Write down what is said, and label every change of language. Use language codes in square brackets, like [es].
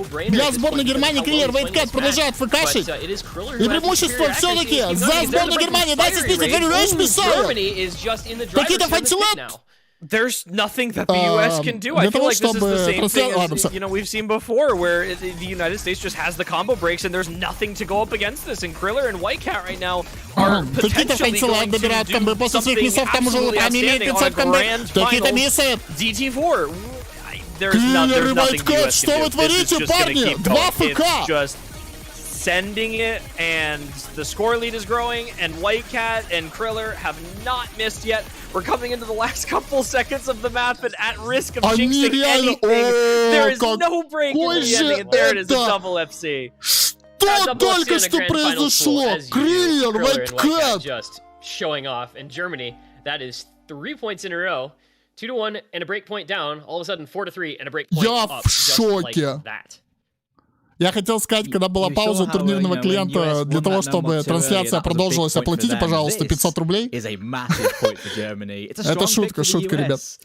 [ru] Для сборной Германии Криллер, Вайткэт продолжают фкашить. И преимущество все-таки за сборную Германии. Дайте список, ферриш миссает. Какие-то Фэнсилед. [en] There's nothing that the US can do. I feel like this is the same thing as, you know, we've seen before, where the United States just has the combo breaks and there's nothing to go up against this. And Kriller and Whitecat right now are potentially going to do something absolutely outstanding on a grand final. DT4. There's nothing the US can do. This is just going to keep going. It's just sending it, and the score lead is growing, and Whitecat and Kriller have not missed yet. We're coming into the last couple seconds of the map and at risk of jinxing anything. There is no break in the ending, and there it is, a double FC. [ru] Что только что произошло? Криллер, Whitecat! [en] Just showing off, and Germany, that is 3 points in a row. 2-1 and a break point down. All of a sudden 4-3 and a break point up. [ru] Я в шоке. Я хотел сказать, когда была пауза турнирного клиента для того, чтобы трансляция продолжилась, оплатите, пожалуйста, 500 рублей. Это шутка, ребят.